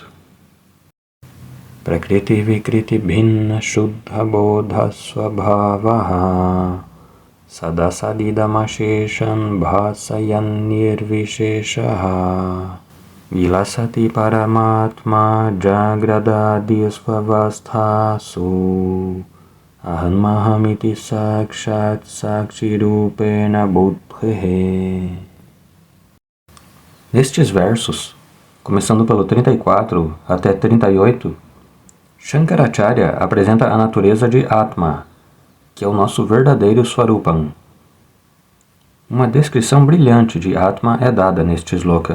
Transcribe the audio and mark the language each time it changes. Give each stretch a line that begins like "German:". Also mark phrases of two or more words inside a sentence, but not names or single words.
Sanskrit: Prakriti Vikriti Bhinna Shuddha Bodha Swabhavaha Sadasadidamasheshan Bhasayan Nirvisheshaha Vilasati Paramatma Jagradadisvavasthasu Ahanmahamiti Sakshat Sakshirupena Buddhehe.
Portuguese: Nestes versos, começando pelo 34 até 38, Shankaracharya apresenta a natureza de Atma, que é o nosso verdadeiro Swarupam. Uma descrição brilhante de Atma é dada neste sloka.